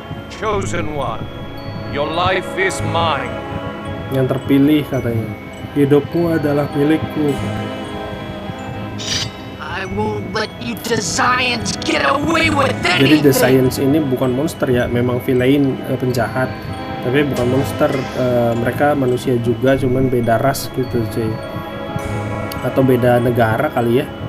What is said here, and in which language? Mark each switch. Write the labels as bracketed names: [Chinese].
[English] Chosen one, your life is mine. [Indonesian] Yang terpilih, katanya. Hidupmu adalah milikku. [English] I won't let you Desians get away with [Indonesian] Jadi The Science ini bukan monster ya, memang villain, penjahat. Tapi bukan monster, mereka manusia juga, cuman beda ras gitu cuy. Atau beda negara kali ya.